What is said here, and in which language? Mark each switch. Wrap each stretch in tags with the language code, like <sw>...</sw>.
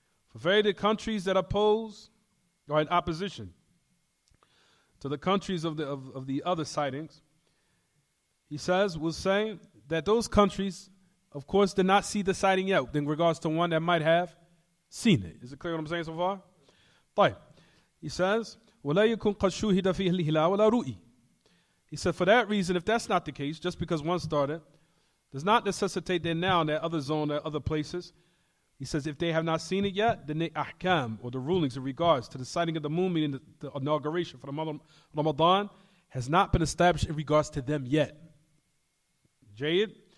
<en>For various countries that oppose or in opposition to the countries of the other sightings, he says, we'll say that those countries, of course, did not see the sighting yet in regards to one that might have seen it. Is it clear what I'm saying so far?</en> <ar>طيب.</ar> <en>He says,</en> <ar>وَلَا يَكُنْ قَدْ شُوهِدَ فِيهِ الْهِلَالُ وَلَا رُؤِي.</ar> <en>He said, for that reason, if that's not the case, just because one started, does not necessitate that now in that other zone, that other places. He says, if they have not seen it yet, then the ahkam, or the rulings in regards to the sighting of the moon, meaning the inauguration for the month of Ramadan, has not been established in regards to them yet. Jayid?</en>